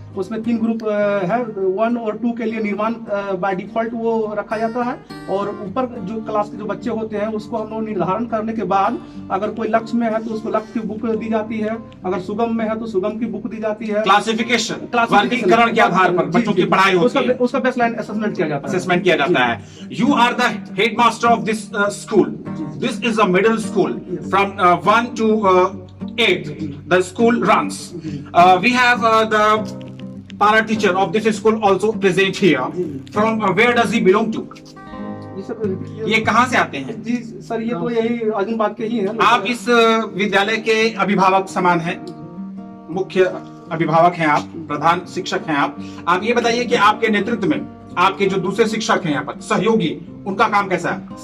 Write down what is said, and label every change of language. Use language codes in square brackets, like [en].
[hi] उसमें 3 ग्रुप है। 1 और 2 के लिए निर्माण बाय डिफॉल्ट वो रखा जाता है, और ऊपर जो क्लास के जो बच्चे होते हैं उसको हम लोग निर्धारण करने के बाद अगर कोई लक्ष्य में है तो उसको लक्ष्य की बुक दी जाती है, अगर सुगम में है तो सुगम की बुक दी जाती है। क्लासिफिकेशन, वर्गीकरण के आधार पर बच्चों की पढ़ाई होती है, उसका बेसलाइन असेसमेंट किया जाता है। [en] You are the headmaster of this school. This is a middle school. From 1 to 8, the school runs. We have the para teacher of this school also present here. From where does he belong to? [hi] ये कहाँ से आते हैं? जी sir, ये तो यही अर्जुन बाग के ही है। आप इस विद्यालय के अभिभावक समान हैं, मुख्य अभिभावक हैं आप, प्रधान शिक्षक हैं आप। आप ये बताइए कि आपके नेतृत्व में आपके जो दूसरे शिक्षक हैं यहाँ पर, सहयोगी, उनका काम कैसा है?